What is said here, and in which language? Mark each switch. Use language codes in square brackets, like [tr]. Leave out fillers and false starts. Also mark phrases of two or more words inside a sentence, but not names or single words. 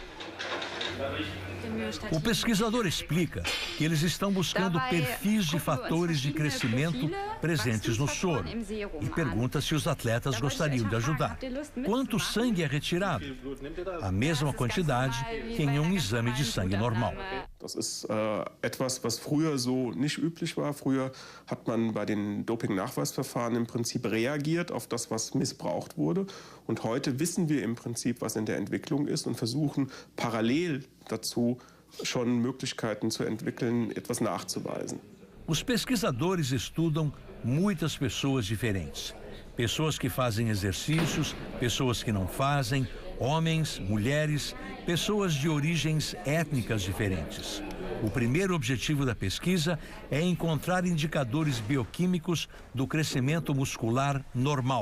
[pt] O pesquisador explica que eles estão buscando perfis de fatores de crescimento presentes no soro e pergunta se os atletas gostariam de ajudar. Quanto sangue é retirado? A mesma quantidade que em um exame de sangue normal. [de] Das ist etwas, was früher so nicht üblich war. Früher hat man bei den Doping-Nachweisverfahren im Prinzip reagiert auf das, was missbraucht wurde. Und heute wissen wir im Prinzip, was in der Entwicklung ist und versuchen parallel dazu schon Möglichkeiten zu entwickeln, etwas nachzuweisen. [pt] Os pesquisadores estudam muitas pessoas diferentes. Pessoas que fazem exercícios, pessoas que não fazem, homens, mulheres, pessoas de origens étnicas diferentes. O primeiro objetivo da pesquisa é encontrar indicadores bioquímicos do crescimento muscular normal.